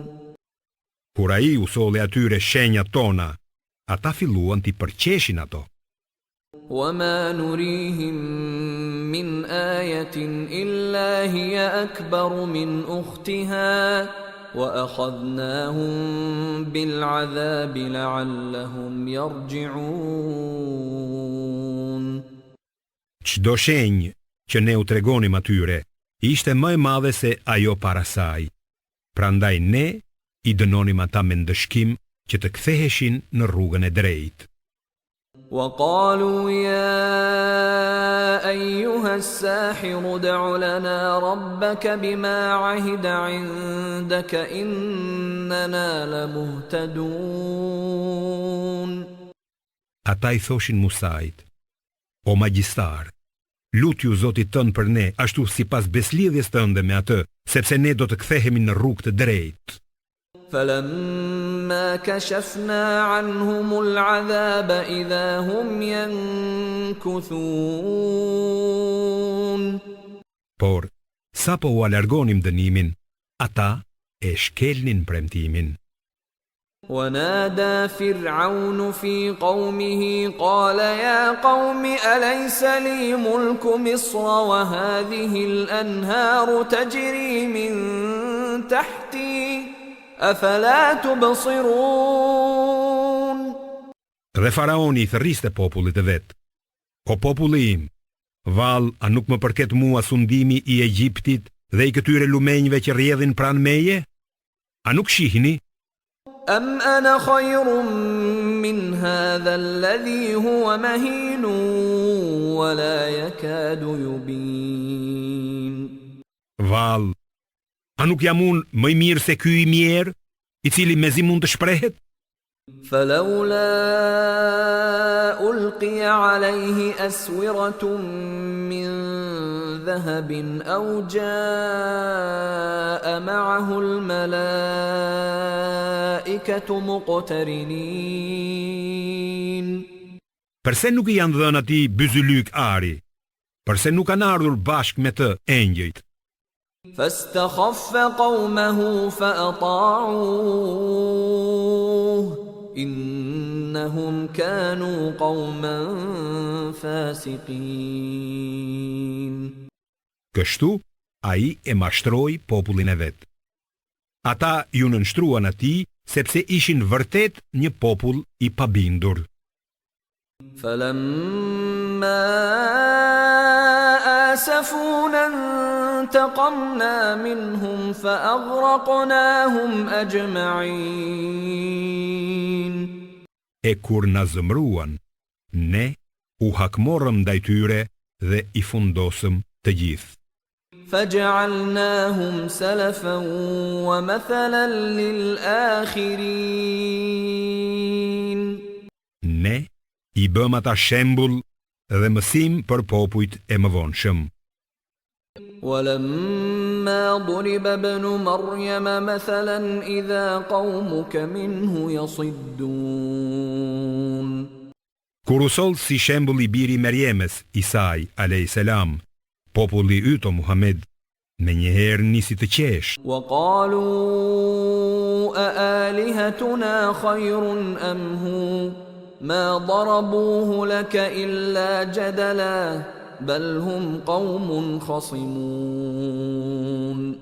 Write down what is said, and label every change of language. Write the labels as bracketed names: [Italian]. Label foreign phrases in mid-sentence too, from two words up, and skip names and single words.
[Albanian] Kur ai u solli atyre shenjat tona, ata filluan t'i përqeshin ato. [Arabic] وما نريهم من آية إلا هي أكبر من أختها وأخذناهم بالعذاب لعلهم يرجعون. [Albanian] Çdo shenjë që ne u tregonim atyre ishte më e madhe se ajo para saj. Prandaj ne i dënonim ata me ndëshkim që të ktheheshin në rrugën e drejtë. [Arabic] وقالوا يا أيها الساحر ادع لنا ربك بما عهد عندك إننا لمهتدون. [Albanian] Ata i thoshin Musait: O magjistar, lut ju Zotit tënd për ne, ashtu sipas beslidhjes tënde me atë, sepse ne do të kthehemi në rrugë të drejtë. [Arabic] فلما كشفنا عنهم العذاب إذا هم ينكثون. [Albanian] Por, sa po u alargonim dënimin, ata e shkelnin premtimin. [Arabic] ونادى فرعون في قومه قال يا قوم أليس لي ملك مصر وهذه الأنهار تجري من تحتي أفلا تبصرون. [Albanian] Dhe faraoni i thërriste popullit e vet: O populli im, vallë, a nuk më përket mua sundimi i Egjiptit dhe i këtyre lumenjve që rrjedhin pranë meje? A nuk shihni? [Arabic] أم أنا خير من هذا الذي هو مهين ولا يكاد يبين. [Albanian] Vallë, a nuk jam unë më i mirë se ky i mjerë, i cili mezi mund të shprehet? [Arabic] فلولا ألقي عليه أسورة من ذهب أو جاء معه الملائكة مقترنين. [Albanian] Përse nuk i janë dhënë atij byzylyk ari? Përse nuk kanë ardhur bashkë me të engjëjt? [Arabic] فاستخف قومه فأطاعوه إنهم كانوا قوما فاسقين. [Albanian] Kështu, ai e mashtroi popullin e vet. Ata ju nënshtruan atij sepse ishin vërtet një popull i pabindur. [Arabic] فلما آسفونا انتقمنا منهم فأغرقناهم أجمعين. [Albanian] E kur na zëmruan, ne u hakmorëm ndaj tyre dhe i fundosëm të gjithë. [Arabic] فجعلناهم سلفا ومثلا للآخرين. [Albanian] Ne i bëm ata shembull dhe mësim për popujt e mëvonshëm. [Arabic] ولما ضرب ابن مريم مثلا إذا قومك منه يصدون. [Albanian] Kur u soll si shembull i biri Merjemes, Isai [Arabic] عليه السلام, [Albanian] populli yt o Muhammed me njëherë nisi të qesh. [Arabic] وقالوا أآلهتنا خير أم هو ما ضربوه لك إلا جدلا بل هم قوم خصمون.